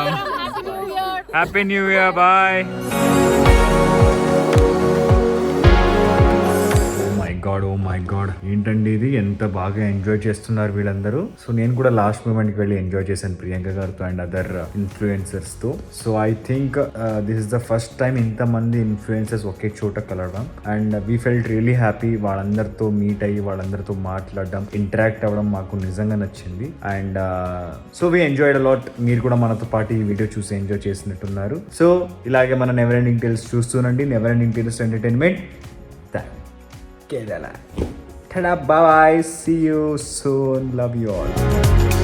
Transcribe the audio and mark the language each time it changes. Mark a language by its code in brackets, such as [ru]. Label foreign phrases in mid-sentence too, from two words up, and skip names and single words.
[en] Happy New Year. Happy New Year. Bye. oh my god [te] ఏంటండి ఇది, ఎంత బాగా ఎంజాయ్ చేస్తున్నారు వీళ్ళందరూ. సో నేను కూడా [en] last moment [te] కి వెళ్ళి ఎంజాయ్ చేశాను ప్రియాంక గారితో [en] and other influencers [te] తో. [en] so I think this is the first time [te] ఇంతమంది ఇన్ఫ్లుయెన్సర్స్ ఒకే చోట కలవడం [en] and we felt really happy. [te] వాళ్ళందరితో మీట్ అయ్యి వాళ్ళందరితో మాట్లాడడం, ఇంటరాక్ట్ అవ్వడం మాకు నిజంగా నచ్చింది. [en] And so we enjoyed a lot. [te] మీరు కూడా మనతో పాటు ఈ వీడియో చూసి ఎంజాయ్ చేసినట్టున్నారు. సో ఇలాగే మన నెవర్ ఎండింగ్ టేల్స్ చూస్తూనండి. నెవర్ ఎండింగ్ టేల్స్ ఎంటర్టైన్మెంట్. Kerala. [en] Ta-da, bye-bye. See you soon. Love you all.